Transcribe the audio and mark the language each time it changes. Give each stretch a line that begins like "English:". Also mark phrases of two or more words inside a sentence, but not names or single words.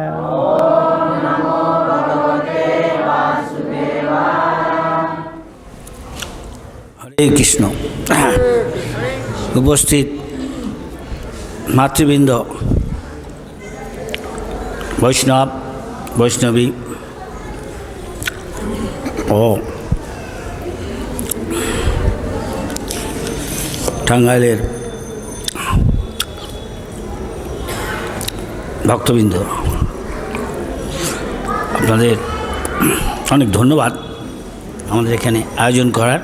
Sanskrit: ओम नमो भगवते वासुदेवाय। हरे कृष्ण।
Bangla: উপস্থিত মাতৃবৃন্দ, বৈষ্ণব বৈষ্ণবী ও টাঙ্গাইলের ভক্তবৃন্দ, আপনাদের অনেক ধন্যবাদ আমাদের এখানে আয়োজন করার।